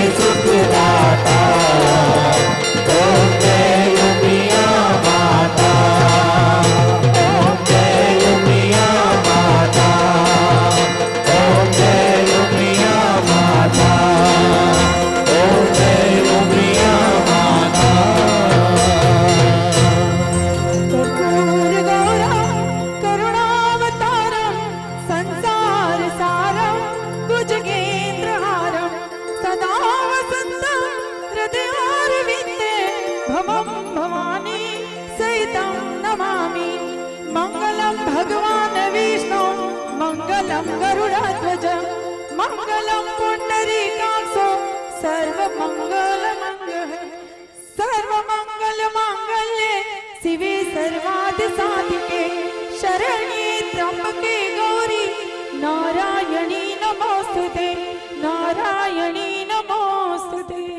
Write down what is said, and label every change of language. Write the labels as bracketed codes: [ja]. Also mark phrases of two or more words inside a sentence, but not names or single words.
[gu] સુખદાતા ઓમ જય ઉમિયા માતા ઓમ જય ઉમિયા માતા ઓમ જય ઉમિયા માતા ઓમ જય ઉમિયા માતા [sa] कर्पूर गौरम करुणावतारम संसार सारम भुजगेन्द्रहारम सदा वसंतम हृदयारविंदे भवम भवानी सहितं नमामि मंगलम भगवान विष्णु मंगलम गरुड़ध्वज मंगलम पुंडरीकाक्षो सर्वमंगल मंगल सर्वमंगल मांगल्ये शिवे सर्वादि साधिके शरण्ये त्र्यंबके गौरी नारायणी नमोस्तुते नारायणी नमोस्तुते